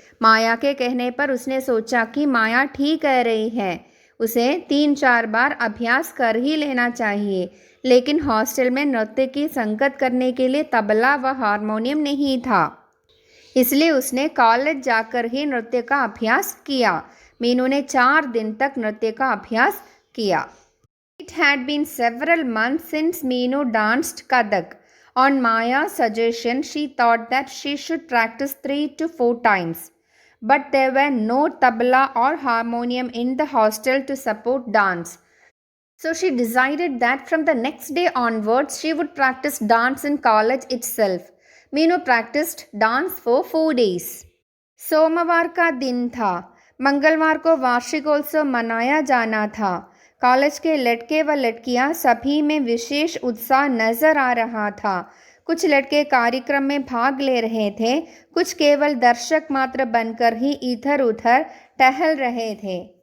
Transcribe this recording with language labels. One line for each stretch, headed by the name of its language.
Hindi: माया के कहने पर उसने सोचा कि माया ठीक कह रही है, उसे 3-4 बार अभ्यास कर ही लेना चाहिए। लेकिन हॉस्टल में नृत्य की संगत करने के लिए तबला व हारमोनियम नहीं था, इसलिए उसने कॉलेज जाकर ही नृत्य का अभ्यास किया। मीनू ने 4 दिन तक नृत्य का अभ्यास किया।
English: It had been several months since Meenu danced Kathak. On Maya's suggestion, she thought that she should practice 3 to 4 times. But there were no tabla or harmonium in the hostel to support dance. So she decided that from the next day onwards, she would practice dance in college itself. Meenu practiced dance for 4 days.
Hindi: सोमवार का दिन था। मंगलवार को वार्षिकोत्सव मनाया जाना था। कॉलेज के लड़के व लड़कियां सभी में विशेष उत्साह नजर आ रहा था। कुछ लड़के कार्यक्रम में भाग ले रहे थे, कुछ केवल दर्शक मात्र बनकर ही इधर उधर टहल रहे थे।